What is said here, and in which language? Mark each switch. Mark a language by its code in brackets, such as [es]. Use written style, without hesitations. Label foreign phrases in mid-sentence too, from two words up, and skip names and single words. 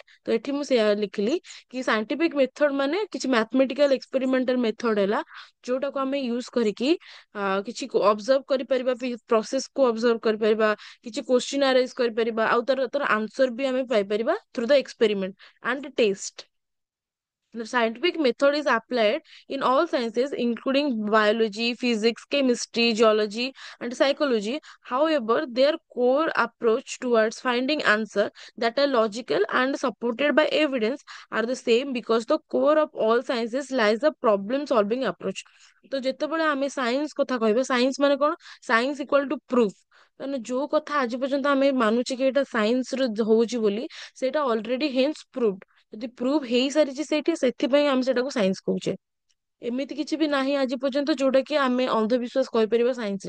[or] ତ ଏଠି ମୁଁ ସେୟା ଲେଖିଲି କି [en] scientific method [or] ମାନେ କିଛି [en] mathematical experimental method [or] ହେଲା, ଯୋଉଟାକୁ ଆମେ ୟୁଜ କରିକି କିଛି ଅବଜର୍ଭ କରିପାରିବା, ପ୍ରୋସେସ କୁ ଅବଜର୍ଭ କରିପାରିବା, କିଛି [en] question arise [or] କରିପାରିବା, ଆଉ ତାର ଆନ୍ସର ବି ଆମେ ପାଇପାରିବା [en] through the experiment and test. The scientific method is applied in all sciences, including biology, physics, chemistry, geology, and psychology. However, their core approach towards finding answers that are logical and supported by evidence are the same, because the core of all sciences lies the problem solving approach. [or] ତ ଯେତେବେଳେ ଆମେ ସାଇନ୍ସ କଥା କହିବା, ସାଇନ୍ସ ମାନେ କଣ, [en] science equal to proof. [or] ମାନେ ଯୋଉ କଥା ଆଜି ପର୍ଯ୍ୟନ୍ତ ଆମେ ମାନୁଛେ କି ଏଇଟା ସାଇନ୍ସ ର ହଉଛି ବୋଲି, ସେଇଟା [en] already hence proved. [or] ଯଦି ପ୍ରୁଭ୍ ହେଇସାରିଛି ସେଇଠି, ସେଥିପାଇଁ ଆମେ ସେଟାକୁ ସାଇନ୍ସ କହୁଛେ। ଏମିତି କିଛି ବି ନାହିଁ ଆଜି ପର୍ଯ୍ୟନ୍ତ ଯୋଉଟା କି ଆମେ ଅନ୍ଧବିଶ୍ୱାସ କହିପାରିବା ସାଇନ୍ସ ରେ।